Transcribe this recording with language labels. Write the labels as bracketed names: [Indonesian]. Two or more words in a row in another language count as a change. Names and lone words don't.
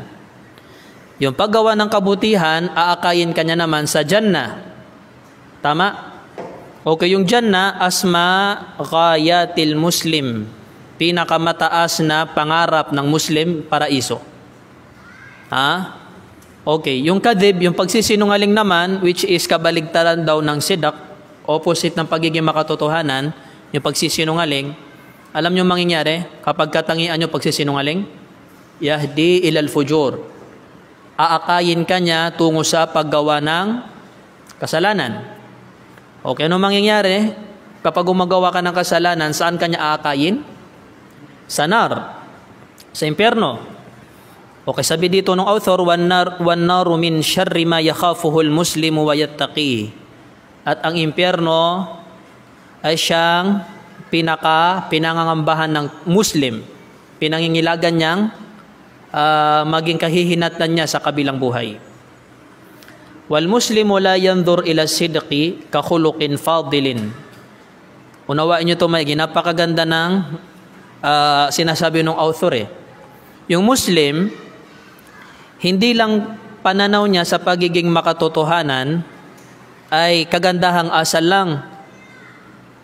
[Filipino] Yung paggawa ng kabutihan, aakayin kanya naman sa Jannah. Tama? Okay, yung Jannah, [Arabic] أسمى غاية المسلم. [Filipino] Pinakamataas na pangarap ng Muslim, paraiso. Okay, yung kadhib, yung pagsisinungaling naman, [English] which is [Filipino] kabaligtaran daw ng sidq, opposite ng pagiging makatotohanan, yung pagsisinungaling, alam nyo mangyayari kapag katangian nyo pagsisinungaling? [Arabic] يهدي إلى الفجور. [Filipino] Aakayin ka niya tungo sa paggawa ng kasalanan. Okay, ano mangyayari kapag gumagawa ka ng kasalanan, saan ka niya aakayin? Sa nar, sa impyerno. Okay, sabi dito ng author, [Arabic] والنار من شر ما يخافه المسلم ويتقي. [Filipino] At ang impyerno ay siyang pinangangambahan ng Muslim, pinangingilagan niyang maging kahihinatnan niya sa kabilang buhay. [Arabic] والمسلم لا ينظر إلى الصدق كخلق فاضل. [Filipino] Unawain niyo to, may napakaganda ng sinasabi ng author. Yung Muslim, hindi lang pananaw niya sa pagiging makatotohanan ay kagandahang asal lang, no?